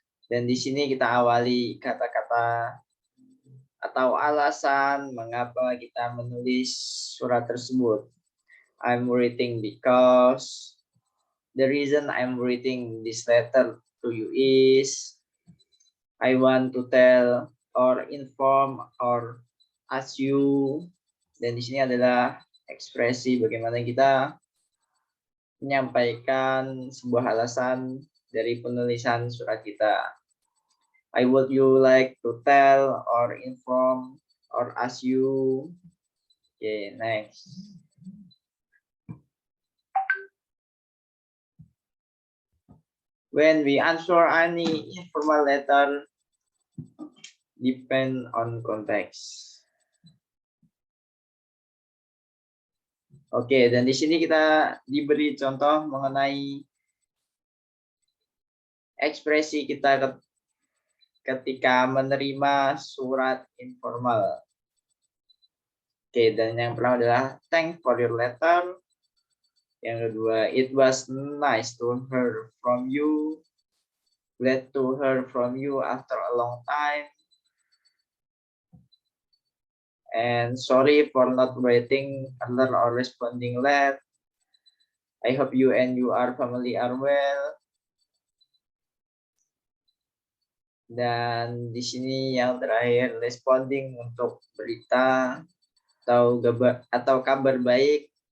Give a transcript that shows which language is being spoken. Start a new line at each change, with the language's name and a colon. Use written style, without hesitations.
Indonesian: Dan di sini kita awali kata-kata atau alasan mengapa kita menulis surat tersebut.
English: I'm writing because the reason I'm writing this letter to you is I want to tell or inform or ask you.
Indonesian: Dan di sini adalah ekspresi bagaimana kita menyampaikan sebuah alasan dari penulisan surat kita.
English: I would you like to tell or inform or ask you. Okay, next. When we answer any informal letter, depend on context.
Indonesian: Oke, dan di sini kita diberi contoh mengenai ekspresi kita ketika menerima surat informal. Oke, dan yang pertama adalah
English: thanks for your letter.
Indonesian: Yang kedua,
English: it was nice to hear from you. Glad to hear from you after a long time. And sorry for not writing earlier or responding late. I hope you and your family are well.
Indonesian: Dan di sini yang terakhir responding untuk berita atau kabar baik.